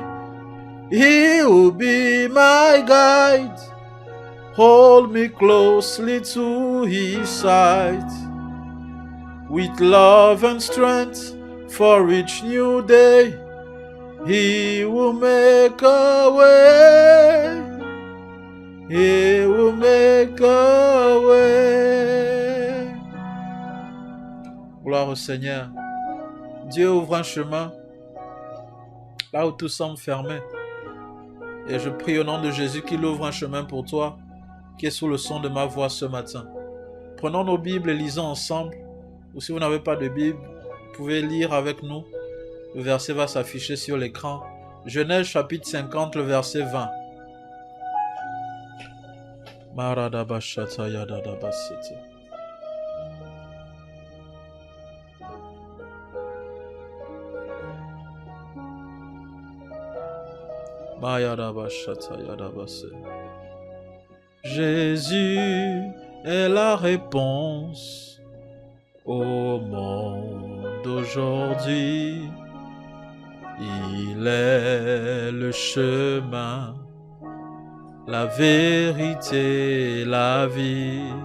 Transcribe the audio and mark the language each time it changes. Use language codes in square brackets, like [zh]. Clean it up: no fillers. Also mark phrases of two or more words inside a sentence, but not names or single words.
[en] He will be my guide, hold me closely to His side. With love and strength for each new day, He will make a way. He will make a way. [fr] Gloire au Seigneur. Dieu ouvre un chemin là où tout semble fermé. Et je prie au nom de Jésus qu'il ouvre un chemin pour toi qui est sous le son de ma voix ce matin. Prenons nos Bibles et lisons ensemble. Ou si vous n'avez pas de Bible, vous pouvez lire avec nous. Le verset va s'afficher sur l'écran Genèse chapitre 50, le verset 20. Maradabashata yadadabasete. Mayadabashata yadabase. Jésus est la réponse au monde d'aujourd'hui. Il est le chemin, la vérité, la vie.